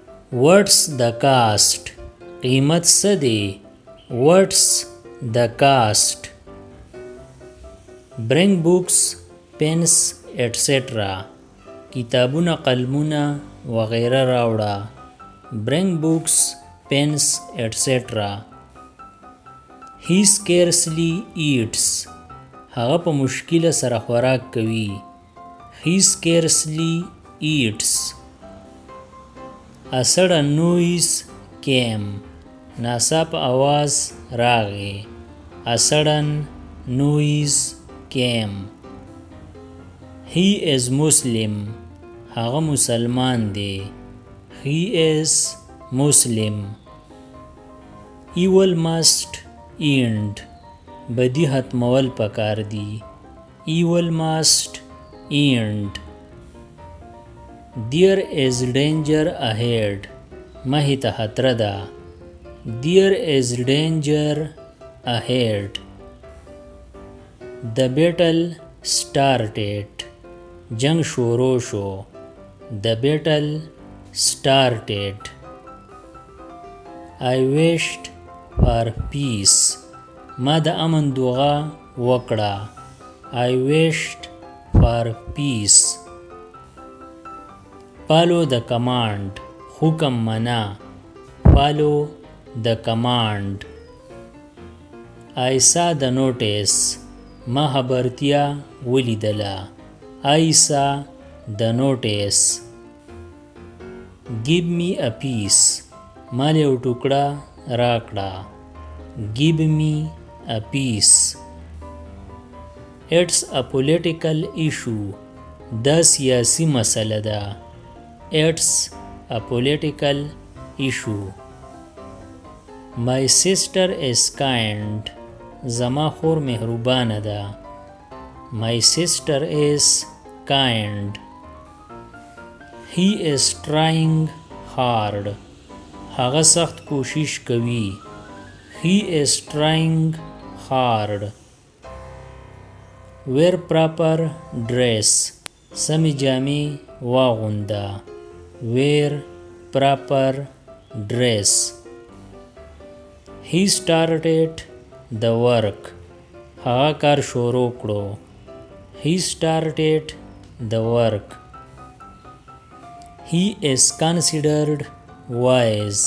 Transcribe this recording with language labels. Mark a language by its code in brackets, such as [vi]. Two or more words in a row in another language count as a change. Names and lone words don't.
[en] What's the cost? [ps] قیمت څه دی؟ [en] What's the cost? Bring books, pens, etc. [ps] کتابونه، قلمونه وغیره راوړه. [en] Bring books, pens, etc. He scarcely eats. [ps] هغه په مشکله سره خوراک کوي. [en] He scarcely eats. A sudden noise came. [ps] ناڅاپه आवाज راغی. [en] A sudden noise came. He is Muslim. [ps] هغه مسلمان دی. [en] He is Muslim. Evil must end. [ps] بدی ختمول پکار دی. [en] Evil must end. There is danger ahead. [ps] مخې ته خطر ده. [en] There is danger ahead. The battle started. [ps] جنگ شروع شو. [en] The battle started. I wished for peace. [ps] ما د امن دعا وکړه. [en] I wished for peace. Follow the command. [ps] حکم منا. [en] Follow the command. I saw the notice. [ps] ما خبرتیا ولیدله. [en] I saw the notice. Give me a piece. [ps] مال یو ټوکړه راکړه. [en] Give me a piece. It's a political issue. [ps] دا سیاسی مسله ده. [en] It's a political issue. My sister is kind. [ps] زما خور مهربانه ده. [en] My sister is kind. He is trying hard. [ps] هغه سخت کوشش کوي. [en] He is trying hard. Wear proper dress. [ps] سمې جامې واغونده. [en] Wear proper dress. He started the work. [ps] هغه کار شروع کړو. [en] He started the work. He is considered wise.